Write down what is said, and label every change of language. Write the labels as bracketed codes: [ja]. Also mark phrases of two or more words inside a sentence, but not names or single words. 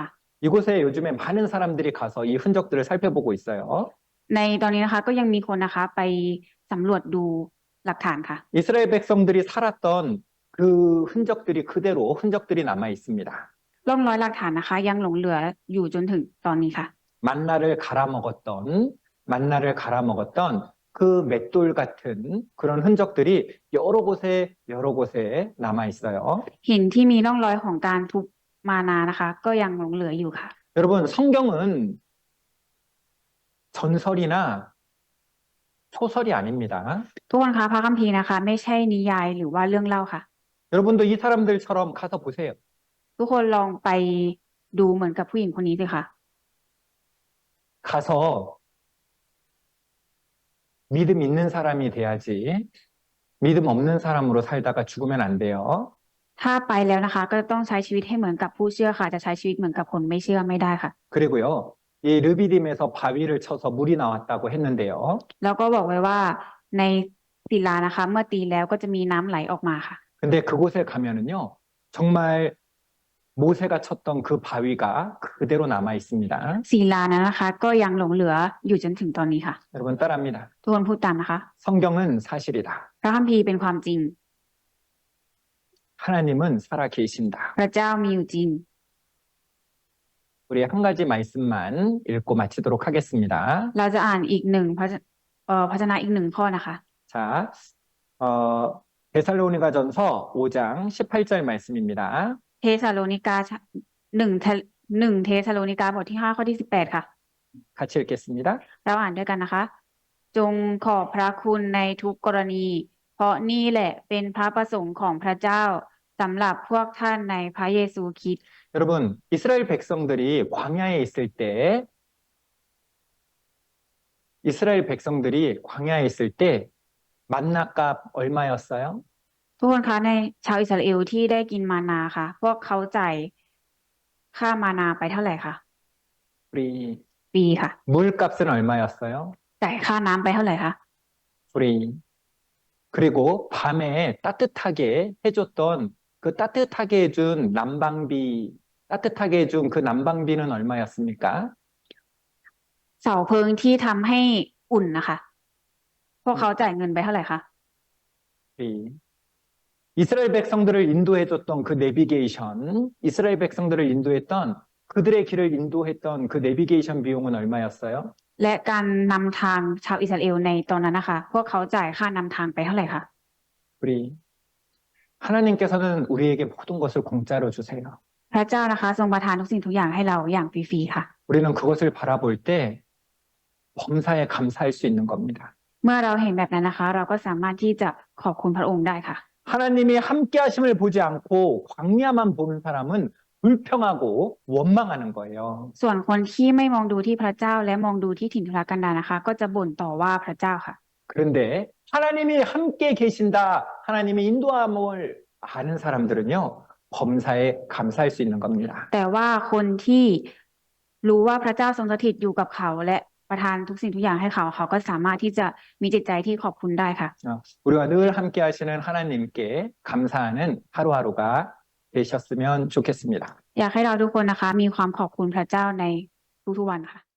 [ko] 이곳에 요즘에 많은 사람들이 가서 이 흔적들을 살펴보고 있어요. [th] ในตอนนี้นะคะ ก็ยังมีคนนะคะ ไปสำรวจดูหลักฐานค่ะ [ko] 이스라엘 백성들이 살았던 그 흔적들이 남아 있습니다. [th] ร่องรอยหลักฐานนะคะ ยังหลงเหลืออยู่จนถึงตอนนี้ค่ะ [ko] 만나를 갈아먹었던 그 맷돌 같은 그런 흔적들이 여러 곳에 남아 있어요. [th] หินที่มีร่องรอยของการทุบมานานะคะ ก็ยังหลงเหลืออยู่ค่ะ [ko] 여러분, 성경은 전설이나 소설이 아닙니다. [th] ทุกคนคะพระคัมภีร์นะคะ ไม่ใช่นิยายหรือว่าเรื่องเล่าค่ะ [ko] 여러분도 이 사람들처럼 가서 보세요. [th] ทุกคนลองไปดูเหมือนกับผู้หญิงคนนี้สิค่ะ [ko] 가서 믿음 있는 사람이 돼야지 믿음 없는 사람으로 살다가 죽으면 안 돼요. [th] ถ้าไปแล้วนะคะ ก็ต้องใช้ชีวิตให้เหมือนกับผู้เชื่อค่ะ จะใช้ชีวิตเหมือนกับคนไม่เชื่อไม่ได้ค่ะ [ko] 그리고요, 이 르비딤에서 바위를 쳐서 물이 나왔다고 했는데요. [th] แล้วก็บอกไว้ว่าในศิลานะคะ เมื่อตีแล้วก็จะมีน้ำไหลออกมาค่ะ [ko] 근데 그곳에 가면은요, 정말 모세가 쳤던 그 바위가 그대로 남아 있습니다. [th] ศิลานั้นนะคะ ก็ยังหลงเหลืออยู่จนถึงตอนนี้ค่ะ [ko] 여러분 따라합니다. [th] ทุกคนพูดตามนะคะ [ko] 성경은 사실이다. [th] พระคัมภีร์เป็นความจริง [ko] 하나님은 살아 계신다. [th] พระเจ้ามีอยู่จริง [ko] 우리 한 가지 말씀만 읽고 마치도록 하겠습니다. [th] เราจะอ่านอีกหนึ่งพระชนะอีกหนึ่งข้อนะคะ [ko] 자, 데살로니가전서 5장 18절 말씀입니다. [th] เทสาโลนิกาหนึ่งเทสาโลนิกาบทที่5ข้อที่18ค่ะ [ko] 같이 읽겠습니다. [th] เราอ่านด้วยกันนะคะ จงขอบพระคุณในทุกกรณี เพราะนี่แหละเป็นพระประสงค์ของพระเจ้าสำหรับพวกท่านในพระเยซูคริสต์ [ko] 여러분, 이스라엘 백성들이 광야에 있을 때 만나값 얼마였어요? [th] ทุกคนคะในชาวอิสราเอลที่ได้กินมานาค่ะ พวกเขาจ่ายค่ามานาไปเท่าไหร่คะ [ko] 우리 [th] ปีค่ะ [ko] 물값은 얼마였어요? [th] จ่ายค่าน้ำไปเท่าไหร่คะ [ko] 우리 그리고 밤에 따뜻하게 해줬던 그 따뜻하게 해준 난방비, 따뜻하게 해준 그 난방비는 얼마였습니까? [th] เสาเพลิงที่ทำให้อุ่นนะคะ พวกเขาจ่ายเงินไปเท่าไหร่คะ [ko] 우리 이스라엘 백성들을 인도해줬던 그 내비게이션, 이스라엘 백성들을 인도했던 그들의 길을 인도했던 그 내비게이션 비용은 얼마였어요? [th] และการนำทางชาวอิสราเอลในตอนนั้นนะคะ พวกเขาจ่ายค่านำทางไปเท่าไหร่คะ [ko] 우리 하나님께서는 우리에게 모든 것을 공짜로 주세요. [th] พระเจ้านะคะ ทรงประทานทุกสิ่งทุกอย่างให้เราอย่างฟรีๆค่ะ [ko] 우리는 그것을 바라볼 때 범사에 감사할 수 있는 겁니다. [th] เมื่อเราเห็นแบบนั้นนะคะ เราก็สามารถที่จะขอบคุณพระองค์ได้ค่ะ [ko] 하나님이 함께 하심을 보지 않고 광야만 보는 사람은 불평하고 원망하는 거예요. [th] ส่วนคนที่ไม่มองดูที่พระเจ้าและมองดูที่ถิ่นทุรกันดารนะคะ ก็จะบ่นต่อว่าพระเจ้าค่ะ [ko] 그런데 하나님이 함께 계신다, 하나님의 인도함을 아는 사람들은요, 범사에 감사할 수 있는 겁니다. [th] แต่ว่าคนที่รู้ว่าพระเจ้าทรงสถิตอยู่กับเขาและประทานทุกสิ่งทุกอย่างให้เขา เขาก็สามารถที่จะมีจิตใจที่ขอบคุณได้ค่ะ [ko] 우리가 늘 함께 하시는 하나님께 감사하는 하루하루가 되셨으면 좋겠습니다. [th] อยากให้เราทุกคนนะคะ มีความขอบคุณพระเจ้าในทุกๆวันค่ะ